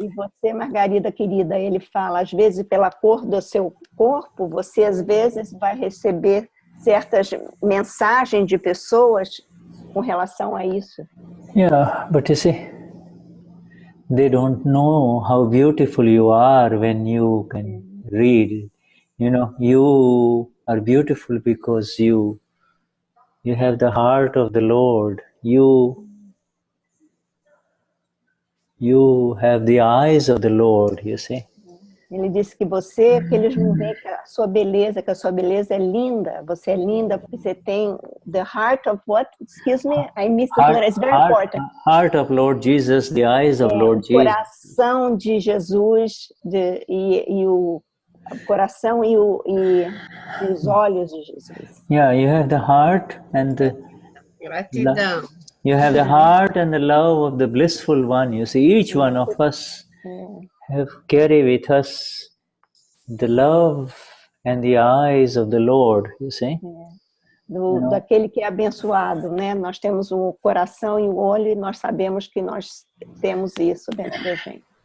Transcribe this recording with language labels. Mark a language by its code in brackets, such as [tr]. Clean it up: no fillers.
[pt] E você, Margarida querida, ele fala, às vezes pela cor do seu corpo, você às vezes vai receber certas mensagens de pessoas com relação a isso. [en] Yeah, but you see, they don't know how beautiful you are when you can read. You know, you are beautiful because you have the heart of the Lord. You have the eyes of the Lord, you see. [pt] Ele disse que você, que eles não veem que a sua beleza é linda. Você é linda porque você tem [en] the heart of what? Excuse me, I missed this letter. It's very important. Heart of Lord Jesus, the eyes of Lord Jesus. [pt] Coração de Jesus e o coração e os olhos de Jesus. [en] Yeah, you have the heart and the [pt] Gratidão. [en] You have the heart and the love of the blissful one. You see, each one of us have carry with us the love and the eyes of the Lord, you see. [pt] Daquele que é abençoado, né? Nós temos o coração e o olho e nós sabemos que nós temos isso dentro da gente.